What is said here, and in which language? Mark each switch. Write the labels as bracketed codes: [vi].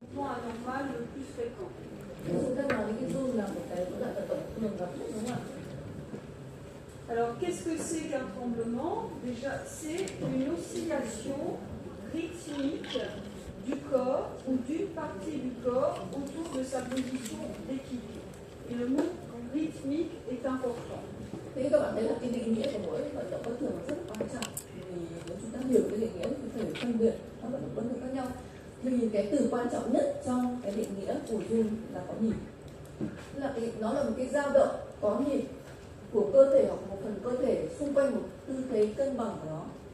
[fr] anormal le plus fréquent. [vi] Chúng ta nói cái run là một cái rối loạn vận động thường gặp nhất đúng không ạ? [fr] Alors, qu'est-ce que c'est qu'un tremblement? Déjà, c'est une oscillation rythmique du corps ou d'une partie du corps autour de sa position d'équilibre. Et le mot rythmique est important. [vi] Thế các bạn thấy là cái định nghĩa của mỗi vận động bất thường rất là quan trọng. Vì nếu chúng ta hiểu cái định nghĩa thì chúng ta phải phân biệt các vận động bất thường khác nhau. Thì cái từ quan trọng nhất trong cái định nghĩa của run là có nhịp. Tức là nó là một cái dao động có nhịp của cơ thể hoặc một phần cơ thể xung quanh một tư thế cân bằng của nó.